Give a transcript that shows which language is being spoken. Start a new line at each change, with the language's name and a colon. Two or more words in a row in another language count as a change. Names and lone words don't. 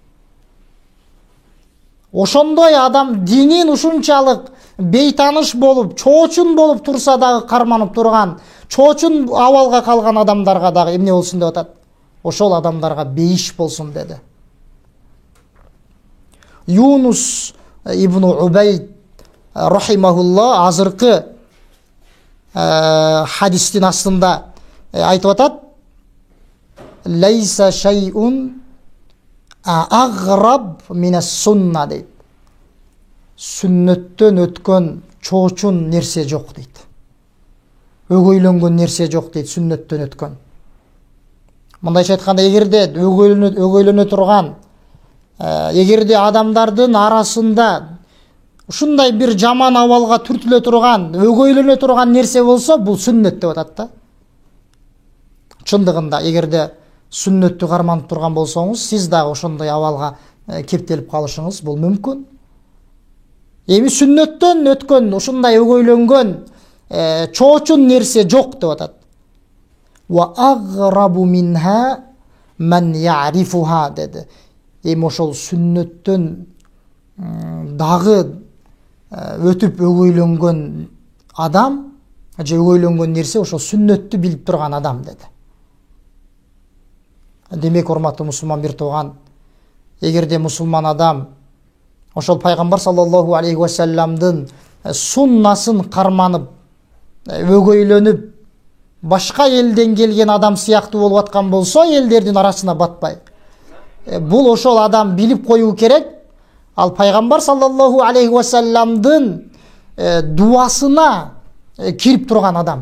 Kyrgyz: Ошондой адам динин ушунчалык бейтаныш болуп, чоочун болуп турса дагы карманып турган, чоочун абалга калган адамдарга дагы эмне болсун деп атат? Ошол адамдарга бейиш болсун деди. Юнус ибн Убайд рахимахулла азыркы хадистин астында айтып атат:
Arabic: "ليس شيء أغرب من السنة" дейт.
Kyrgyz: Сүннөттөн өткөн чоочун нерсе жок дейт. Өгөйлөнгөн нерсе жок дейт сүннөттөн өткөн. Мындайча айтканда, эгерде өгөйлөнө турган, эгерде адамдардын арасында ушундай бир жаман абалга түртүлө турган, өгөйлөнө турган нерсе болсо, бул сүннөт деп атат да. Чындыгында, эгерде сүннөттү карманып турган болсоңуз, сиз дагы ошондой абалга кептелип калышыңыз бул мүмкүн. Эми сүннөттөн өткөн, ушундай өгөйлөнгөн чоочун нерсе жок деп атат.
Arabic: وأغرب منها من يعرفها деди.
Kyrgyz: Эми ошол сүннөттөн дагы өтүп өгөйлөнгөн адам, же өгөйлөнгөн нерсе ошол сүннөттү билип турган адам деди. Демек, урматтуу мусулман бир тууган, эгерде мусулман адам ошол пайгамбар
Arabic: صلى الله عليه وسلم
Kyrgyz: суннасын карманып, өгөйлөнүп, башка элден келген адам сыяктуу болуп аткан болсо, элдердин арасына батпай, бул ошол адам билип коюу керек, ал пайгамбар
Arabic: صلى الله عليه وسلم
Kyrgyz: дуасына кирип турган адам.